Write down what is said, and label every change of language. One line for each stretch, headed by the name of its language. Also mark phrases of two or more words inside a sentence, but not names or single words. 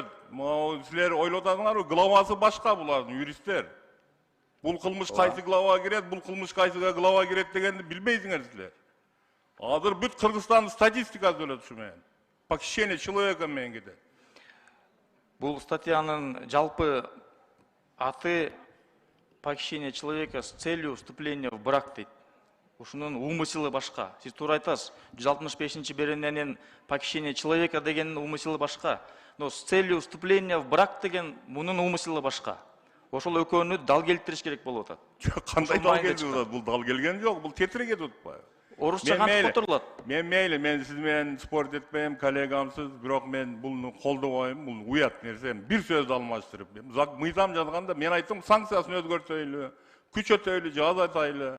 Kyrgyz: Силер ойлоп атасыңарбы? Главасы башка булардын юристтер. Бул кылмыш кайсы главага кирет, бул кылмыш кайсы главага кирет дегенди билбейсиңер силер. Азыр бүт Кыргызстандын статистикасы өлөт ушу менен.
Russian: Похищение человека
Kyrgyz: менен кетет. Бул статьянын жалпы аты
Russian: похищение человека с целью вступления в брак
Kyrgyz: дейт. Ушунун умысылы башка. Сиз туура айтасыз. 165-чи берененин
Russian: похищение человека
Kyrgyz: дегенин умысылы башка.
Russian: Но с целью вступления в брак
Kyrgyz: деген мунун умысылы башка. Ошол экөөнү дал келтириш керек болуп атат. Кандай дал келтирип атат? Бул дал келген жок, бул тетирек кетип атпайбы? Орусча кантип которулат? Мен мейли, мен сиз менен спорт этпейм, коллегамсыз, бирок мен буну колдобойм, бул уят нерсе. Бир сөздү алмаштырып, мыйзам жазганда мен айттым, санкциясын өзгөртөйлү, күчөтөйлү же азайтайлы.